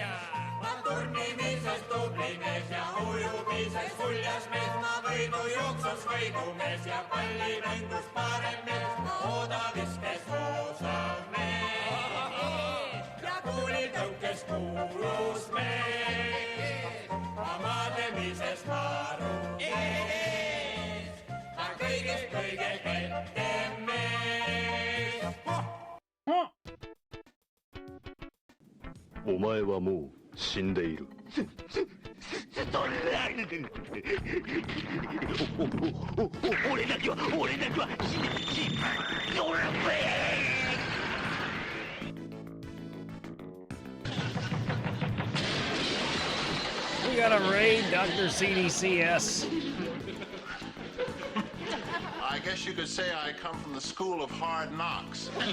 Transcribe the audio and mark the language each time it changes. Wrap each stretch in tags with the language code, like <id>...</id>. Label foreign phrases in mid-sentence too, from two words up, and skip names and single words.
<et>Ma turnimises tubli mees ja ujumises uljas mees, ma võidujooksus võidumees ja pallimängus parem mees, oodaviskes oosav mees ja kuulitõukes kuulus mees, ma maadlemises maru ees, aga kõigest kõige kettem mees.</et> <ja>お前はもう死んでいる。俺だけは死ね。</ja> <en>We gotta raid Dr. CDCS. I guess you could say I come from the school of hard knocks.</en>